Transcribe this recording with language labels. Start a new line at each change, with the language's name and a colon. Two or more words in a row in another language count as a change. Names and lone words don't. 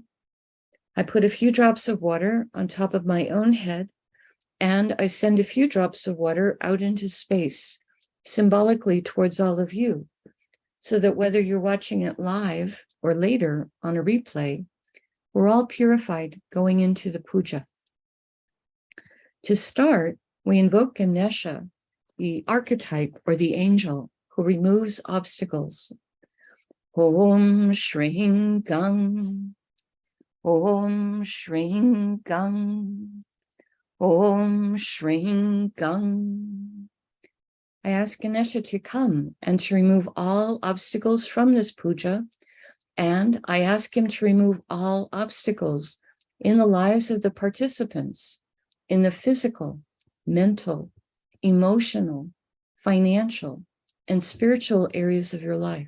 English: I put a few drops of water on top of my own head, and I send a few drops of water out into space, symbolically towards all of you, so that whether you're watching it live or later on a replay, we're all purified going into the puja. To start, we invoke Ganesha, the archetype or the angel who removes obstacles.
Sanskrit: Om Shring Gang, Om Shring Gang, Om Shring Gang.
English: I ask Ganesha to come and to remove all obstacles from this puja, and I ask him to remove all obstacles in the lives of the participants, in the physical, mental, emotional, financial, and spiritual areas of your life.